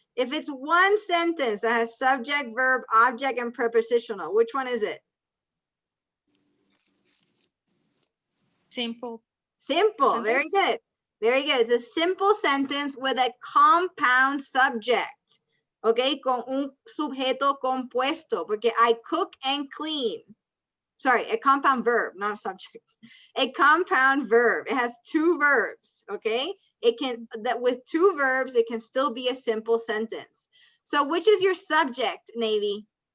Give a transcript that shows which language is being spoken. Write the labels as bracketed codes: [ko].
[en] If it's one sentence that has subject, verb, object, and prepositional, which one is it? Simple. Simple. Sentence. Very good. Very good. It's a simple sentence with a compound subject. ¿ok? [es] Con un sujeto compuesto, porque [en] I cook and clean. Sorry, a compound verb, not a subject. A compound verb. It has two verbs, okay? It can, that with two verbs, it can still be a simple sentence. So which is your subject, Navy?